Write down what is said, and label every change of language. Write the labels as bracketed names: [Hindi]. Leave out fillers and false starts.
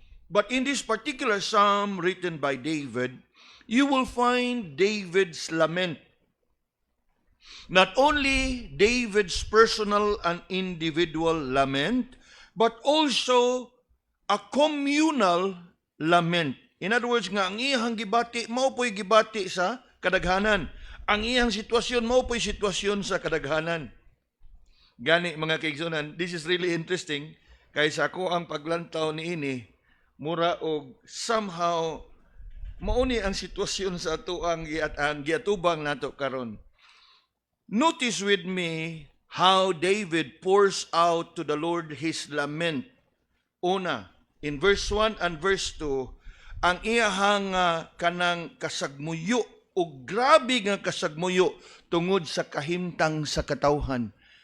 [English] But in this particular psalm written by David, you will find David's lament. Not only David's personal and individual lament, but also a communal lament. In other words, [Cebuano] nga ang iyang gibati, mao po'y gibati sa kadaghanan. Ang iyang sitwasyon, mao po'y sitwasyon sa kadaghanan. Gani mga kaigsunan, [English] this is really interesting. [Cebuano] Kaysa ako ang paglantaw ni ini, mura og somehow mauni ang sitwasyon sa ato ang giatubang nato karon. [English] Notice with me how David pours out to the Lord his lament. [Cebuano] Una, [English] in verse 1 and verse 2, [Cebuano] ang iyahang kanang kasagmuyo o grabe nga kasagmuyo tungod sa kahimtang sa katawhan.